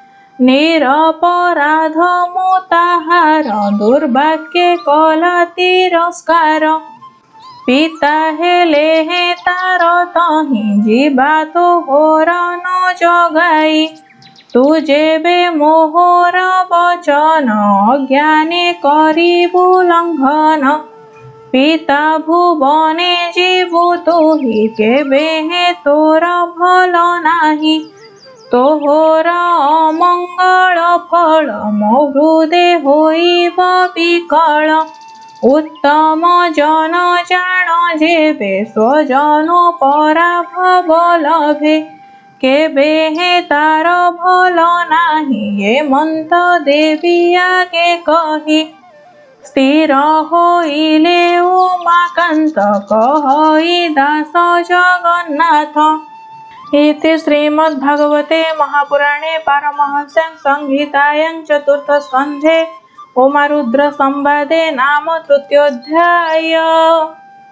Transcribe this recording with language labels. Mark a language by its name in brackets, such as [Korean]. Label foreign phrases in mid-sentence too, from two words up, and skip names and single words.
[Odia] ନିରପରାଧ ମୁ ତାହାର ଦୁର୍ଭାଗ୍ୟେ କଲା ତିରସ୍କାର। ପିତା ହେଲେ ହେ ତାର ତହି ଜୀବା ତୋହର ନ ଜଗାଇ। ତୁ ଯେବେ ମୋହର ବଚନ ଅଜ୍ଞାନେ କରିବୁ ଲଙ୍ଘନ। ପିତା ଭୁବନେ ଜୀବୁ ତୁହି କେବେ ହେ ତୋର ଭଲ ନାହିଁ। ତୋହର ଅମଙ୍ଗଳ ଫଳ ମୋ ହୃଦୟ ହୋଇବ ବିକଳ। ଉତ୍ତମ ଜନ ଜାଣ ଯେବେ ସ୍ୱଜନ ପରାଭବ ଲଭେ। କେବେ ହେ ତାର ଭଲ ନାହିଁ ଏମନ୍ତ ଦେବୀ ଆଗେ କହି। ସ୍ଥିର ହୋଇଲେ ଉମାକାନ୍ତ କହଇ ଦାସ ଜଗନ୍ନାଥ। [Sanskrit] इति श्रीमद्भागवते महापुराणे पारमहंस्यां संहितायां चतुर्थस्कन्धे उमारुद्र संवादे नाम तृतीयोऽध्यायः।